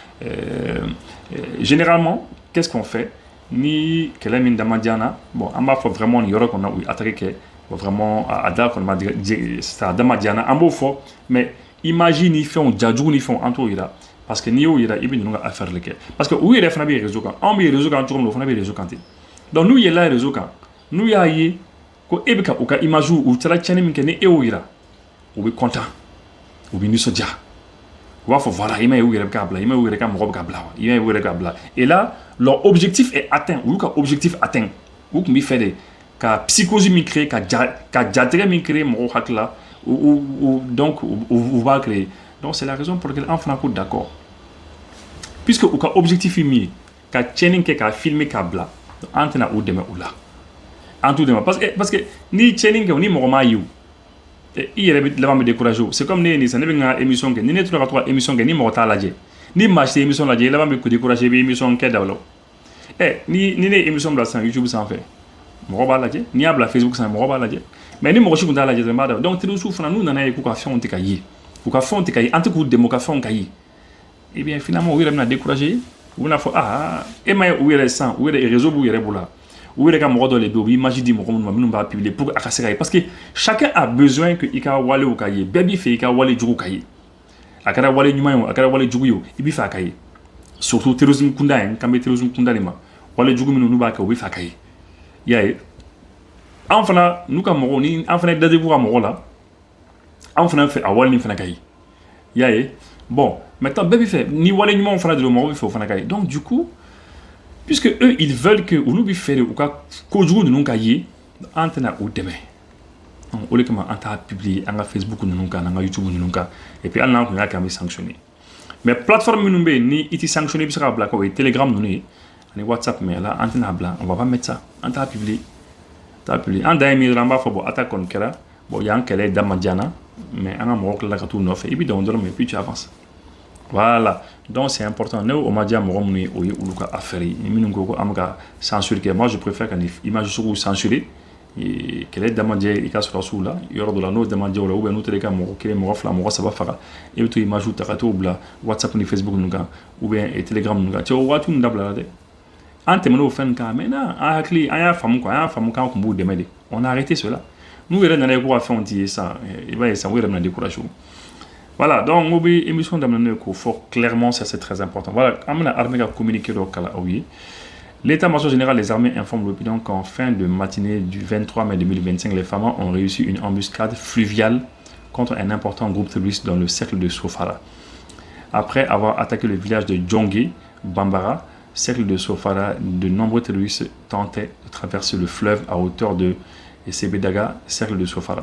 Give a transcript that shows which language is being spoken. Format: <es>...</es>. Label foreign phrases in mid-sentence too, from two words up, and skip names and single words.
<fr>généralement qu'est-ce qu'on fait</fr> <bm>ni kɛlɛ min dama diya na bon an b'a fɔ vraiment nin yɔrɔ kɔnɔ u ye attaque kɛ vraiment a da kɔni ma c'est a dama diya na an b'o fɔ mais image ni fɛnw jajugu ni fɛnw an t'o yira parce que n'i y'o yira i bɛ ninnu ka</bm> <fr>affaire de</fr> <bm>kɛ parce que u yɛrɛ fana bɛ réseau kan anw bɛ réseau kan cogo min na o fana bɛ réseau kan ten donc n'u yɛlɛla réseau kan n'u y'a ye ko e bɛ ka u ka image u taara tiɲɛni min kɛ ni e y'o yira u bɛ content u bɛ nisɔndiya u b'a fɔ voilà i ma ye u yɛrɛ bɛ k'a bila i ma ye u yɛrɛ ka mɔgɔ bɛ k'a bila wa i ma ye u yɛrɛ k'a bila</bm> <fr>et là leur objectif est atteint</fr> <bm>u y'u ka</bm> <fr>objectif atteint</fr> <bm>u tun bɛ fɛ de ka psychose min créer ka jatigɛ min créer mɔgɔw hakili la donc u b'a créer donc</bm> <fr>c'est la raison pour laquelle</fr> <bm>an fana ko d'accord puisque u ka objectif ye min ye ka tiɲɛni kɛ ka filmer k'a bila an tɛna u dɛmɛ o la an t'u dɛmɛ parce que ni tiɲɛni kɛ ni mɔgɔ m'a ye o i yɛrɛ bɛ laban bɛ décourager o</bm> <fr>c'est comme</fr> <bm>ne ye nin sisan ne bɛ n ka émission kɛ ni ne tora ka to ka émission kɛ ni mɔgɔ t'a lajɛ ni maa si tɛ émission lajɛ i laban bɛ décourager i bɛ émission kɛ dabila ni ne ye émission bila sisan YouTube sanfɛ mɔgɔ b'a lajɛ n'i y'a bila Facebook sanfɛ mɔgɔ b'a lajɛ mais ni mɔgɔ si tun t'a lajɛ dɔrɔn i b'a dabila donc terroriste fana n'u nana ye k'u ka fɛnw tɛ ka ye u ka fɛnw tɛ ka ye an tɛ k'u dɛmɛ u ka fɛnw ka ye</bm> <fr>eh bien finalement</fr> <bm>u yɛrɛ bɛna décourager u bɛna fɔ e ma ye u yɛrɛ sisan u yɛrɛ réseau b'u yɛrɛ bolo u yɛrɛ ka mɔgɔ dɔ de bɛ yen u bɛ image di mɔgɔ minnu ma minnu b'a publier</bm> <fr>pour que</fr> <bm>a ka se ka ye</bm> <fr>parce que chacun a besoin que</fr> <bm>i ka walew ka ye bɛɛ b'i fɛ i ka wale jugu ka ye a kɛra wale ɲuman ye o a kɛra wale jugu ye o i b'i fɛ a ka ye surtout terrorisme kunda ye k'an bɛ terrorisme kunda de ma wale jugu minnu n'u b'a kɛ u bɛ fɛ a ka ye i y'a ye an fana n'u ka mɔgɔw ni an fana dade b'u ka mɔgɔ la an fana fɛ a wale nin fana ka ye i y'a ye bon maintenant bɛɛ b'i fɛ ni wale ɲumanw fana de don mɔgɔ bɛ fɛ o fana ka ye</bm> <fr>donc du coup puisque eux ils veulent que</fr> <bm>olu bɛ fɛ de u ka kojugu ninnu ka ye an tɛna o dɛmɛ o de kama an t'a publier an ka Facebook ninnu kan an ka YouTube ninnu kan</bm> <fr>et puis</fr> <bm>hali n'an tun y'a kɛ an bɛ sanctionner mais plateforme minnu bɛ yen ni i tɛ sanctionner i bɛ se k'a bila k'o ye Telegram ninnu ye ani WhatsApp</bm> <fr>mais là</fr> <bm>an tɛna bila</bm> <fr>on va pas mettre ça</fr> <bm>an t'a publier an dan ye min dɔrɔn an b'a fɔ bon attaque kɔni kɛra bon yan kɛlɛ dama diya na mais an ka mɔgɔw tilala ka t'u nɔfɛ i bɛ dɔn dɔrɔn</bm> <fr>mais puis tu avances voilà donc c'est important</fr> <bm>ne o ma diya mɔgɔ minnu ye o ye olu ka affaire ye minnu ko ko an bɛ ka censure kɛ</bm> <fr>moi je préfère</fr> <bm>ka ni image sugu censurer kɛlɛ damajɛ i ka sɔrɔsiw la yɔrɔ dɔ la n'o damajɛ o la</bm> <fr>ou bien</fr> <bm>n'u tɛ ka mɔgɔ kelen mɔgɔ fila mɔgɔ saba faga i bɛ to image ta ka t'o bila WhatsApp ni Facebook ninnu kan</bm> <fr>ou bien</fr> <bm>Telegram ninnu kan cɛ o waati ninnu dabilala dɛ an tɛmɛn'o fɛn kan maintenant an hakili an y'a faamu quoi an y'a faamu k'an tun b'u dɛmɛ de</bm> <fr>on a arrêté cela</fr> <bm>n'u yɛrɛ nana ye ko ka fɛnw t'i ye sisan i b'a ye sisan u yɛrɛ bɛna découragé voilà donc on bi émission daminɛ ko fɔ clairement</bm> <fr>ça c'est très important voilà</fr> <bm>an bɛna armée ka communiqué dɔ kala aw ye.</bm> <fr>L'état-major général des armées informe l'opinion qu'en fin de matinée du 23 mai 2025, les FAMA ont réussi une embuscade fluviale contre un important groupe terroriste dans le cercle de Sofara. Après avoir attaqué le village de Djongé, Bambara, cercle de Sofara, de nombreux terroristes tentaient de traverser le fleuve à hauteur de Sebedaga, cercle de Sofara.</fr>